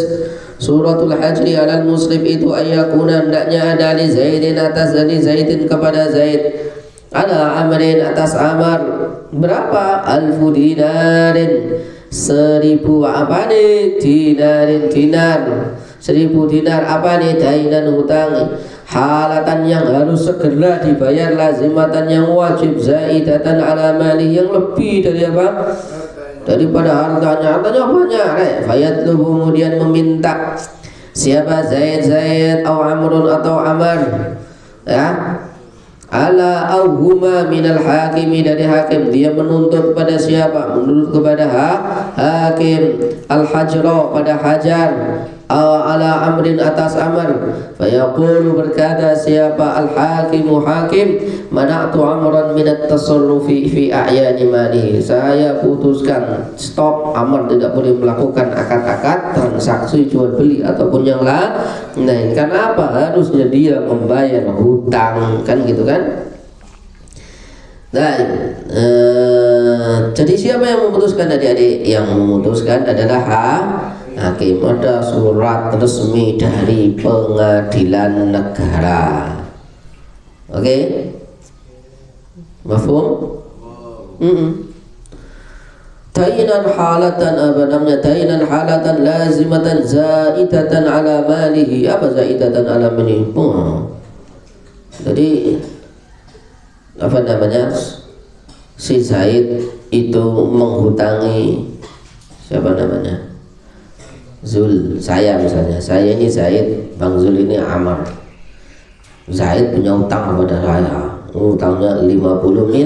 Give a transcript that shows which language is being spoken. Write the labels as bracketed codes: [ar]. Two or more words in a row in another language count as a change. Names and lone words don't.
[ar] Suratul Hajri alal muslim [id] itu ayakuna, hendaknya ada li Zaidin, atas dari Zaidin kepada Zaid, ala Amrin, atas Amar. Berapa? 1000 dinarin, 1000 apa nih? Dinarin, dinar 1000 dinar apa nih? Dainan, hutang. Halatan yang harus segera dibayar, lazimatan yang wajib, [ar] zaidatan ala mali [id] yang lebih dari apa? Daripada hartanya. Hartanya banyak. Fayatlubu, kemudian meminta siapa? Zaid atau Amrun atau Amar, ya, [ar] ala auhuma minal hakimi, [id] dari hakim. Dia menuntut pada siapa? Menuntut kepada hakim. Al-hajra, pada hajar. Ala Amrin, atas Amr. Fayaqulu, berkata siapa? [ar] Al-hakimu, hakim, mana'tu Amran minat tasarrufi fi a'yani mali. [id] Saya putuskan, stop, Amr tidak boleh melakukan akad-akad transaksi jual beli ataupun yang lain. Nah, karena apa? Harusnya dia membayar hutang, kan gitu kan? Nah, jadi siapa yang memutuskan, adik-adik? Yang memutuskan adalah hakim. Ada surat resmi dari pengadilan negara. Oke? Mafhum? [ar] Tainan halatan, [id] apa namanya? [ar] Tainan halatan lazimatan zaidatan ala malihi. [id] Apa [ar] zaidatan ala malihi? [id] Jadi apa namanya? Si Zaid itu menghutangi siapa namanya? Zul, saya misalnya, saya ini Zaid, Bang Zul ini Amar. Zaid punya utang kepada saya, utangnya 50 mil.